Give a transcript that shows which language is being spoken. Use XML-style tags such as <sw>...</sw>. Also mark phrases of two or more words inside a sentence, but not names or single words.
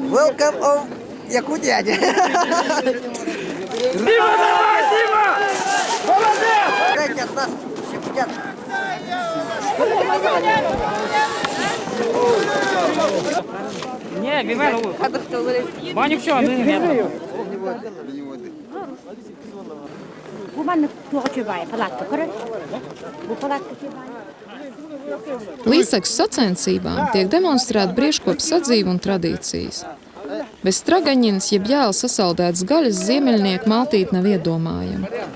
<en>Welcome home, Yakutia.</en> <ru>Дима, давай, Дима! Молодец! Не, гримеру. Баню все, мы не.</ru> <lv>Līdztekus sacensībām tiek demonstrēta briežkopu sadzīve un tradīcijas. Bez stragaņinas, jeb jēla sasaldētas gaļas ziemeļnieku maltīte nav iedomājama.</lv>